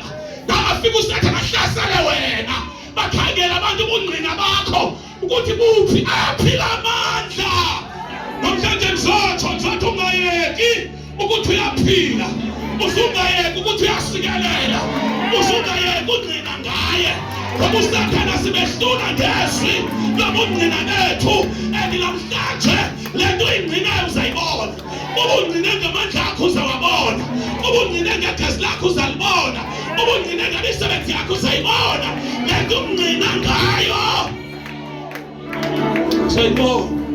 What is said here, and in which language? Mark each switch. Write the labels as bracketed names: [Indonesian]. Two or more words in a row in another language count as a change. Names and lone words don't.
[Zulu] Nabafika usathi bahlasele wena. Bakhangela abantu ubungqina bakho ukuthi kuphi aphila amandla. Namhlanje ngizothi ungayeki ukuthi uyaphila. usungayeka ukuthi uyasikelela, usungayeka unqina ngaye, ngoba usathana sibehlula ngezwi lobungqina bethu. Namhlanje le nto ingqinayo uzayibona, ubungqine ngamandla akho uzawabona, ubungqine ngegazi lakho uzalibona, ubungqine ngemisebenzi yakho uzayibona. Le nto ungqina ngayo uzayibona.